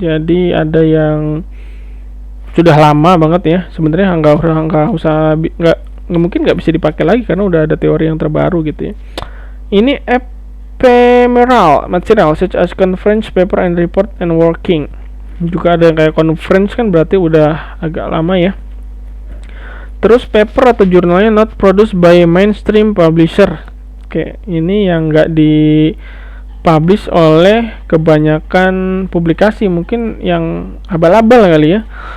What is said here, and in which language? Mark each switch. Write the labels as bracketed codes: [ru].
[id] Jadi ada yang sudah lama banget ya, sebenarnya nggak mungkin nggak bisa dipakai lagi karena udah ada teori yang terbaru gitu ya. [en] Ini ephemeral material such as conference paper and report and working. [id] Juga ada yang kayak conference kan berarti udah agak lama ya. [en] Terus paper [id] atau jurnalnya [en] not produced by mainstream publisher. [id] Oke, ini yang nggak dipublish oleh kebanyakan publikasi, mungkin yang abal-abal kali ya.